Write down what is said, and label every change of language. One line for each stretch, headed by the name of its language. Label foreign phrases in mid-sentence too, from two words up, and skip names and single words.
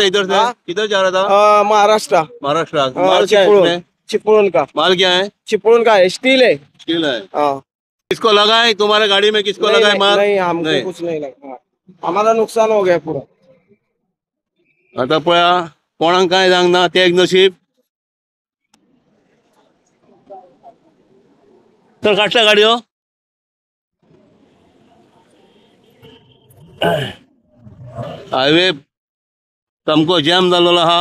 Hindi: इधर से हाँ? किधर जा रहा था? महाराष्ट्र। महाराष्ट्र। हाँ, माल क्या है इसमें? चिपळूण का, माल क्या है? चिपळूण का है, स्टील है। स्टील है। हाँ किसको लगा है तुम्हारे गाड़ी में? किसको नहीं, लगा है नहीं, माल? नहीं, हमको कुछ नहीं लगा, हाँ। हमारा नुकसान हो गया पूरा।
Konkani: आता पळया कोणाक काय सांग ना, ते एक नशीब. तर काढता गाडी हो. हायवे सामको जॅम जाल्लो आहा.